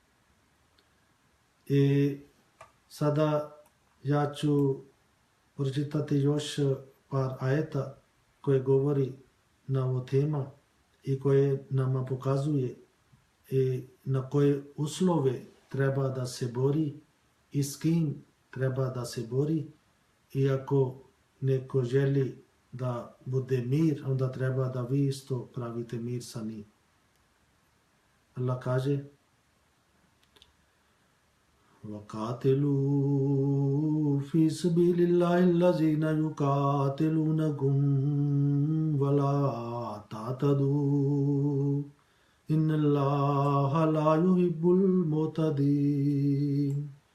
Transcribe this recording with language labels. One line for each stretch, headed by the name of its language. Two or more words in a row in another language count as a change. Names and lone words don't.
Bosnian: I sada ja ću pročitati još par ajeta koje govori na ovo tema i koje nama pokazuje i na koje uslove treba da se bori i s kim treba da se bori. I ako neko želi da bude mir, onda treba da vi isto pravite mir sa njim. Allah kaže
Arabic: وَقَاتِلُوا فِي سَبِيلِ اللَّهِ الَّذِينَ يُقَاتِلُونَكُمْ وَلَا تَعْتَدُوا إِنَّ اللَّهَ لَا يُحِبُّ الْمُعْتَدِينَ